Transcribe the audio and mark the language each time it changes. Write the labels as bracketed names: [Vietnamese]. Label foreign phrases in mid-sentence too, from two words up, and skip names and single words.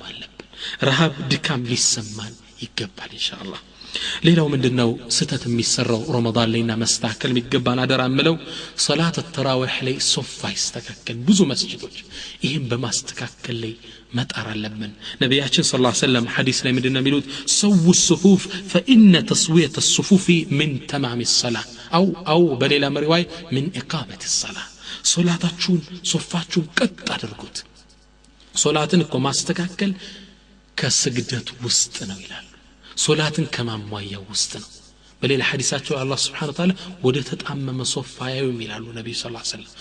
[Amharic] አለብን ረሃብ ድካም ሊሰማን ይገባል ኢንሻአላህ ሌላው ምንድነው ስተት የሚሰራው ረመዳን ላይና መስተካከል የሚገባን አደራ ምለው ሶላት ተራዊህ ላይ ሶፋ ይስተካከል ብዙ መስጂዶች ይሄን በማስተካከል ላይ መጣር አለብን ነብያችን [Arabic] صلى الله عليه وسلم [Amharic] ሐዲስ ላይ ምንድነው የሚሉት ሰው [Arabic] الصفوف فإن تسوية الصفوف من تمام الصلاة أو [Amharic] በሌላ መሪዋይ [Arabic] من إقامة الصلاة [Amharic] ሶላታችሁን ሶፋችሁን ቀጥ አድርጉት ሶላትን እኮ ማስተካከል ከስግደት ውስጥ ነው ይላል ሶላትን ከማሟያው ውስጥ ነው በሌላ ሐዲሳቸው አላህ [Arabic] سبحانه وتعالى [Amharic] ወደ ተጣመመ ሶፋ ያዩም ይላሉ ነብዩ [Arabic] صلى الله عليه وسلم